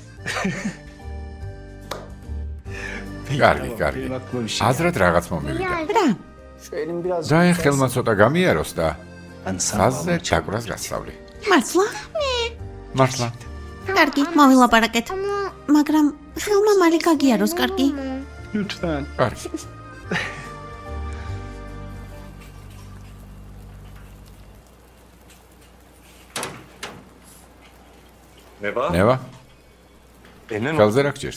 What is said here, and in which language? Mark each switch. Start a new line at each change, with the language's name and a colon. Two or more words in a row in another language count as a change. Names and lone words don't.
Georgian: კარგი.
Turkish: benim aklıma bir şey.
Georgian: აზრად რაღაც მომივიდა. რა?
Turkish: Şu elim biraz
Georgian: და აი ხელმა ცოტა გამიაროს და
Turkish: ben sana
Georgian: ხაზზე ჩაკვრას გასწავლი. მართლა? მართლა. კარგი, მოვილაპარაკეთ. მაგრამ ხელმა მალე გაგიაროს, კარგი?
Turkish: lütfen.
Georgian: კარგი. ნევა, ხელზე რა გჭირს?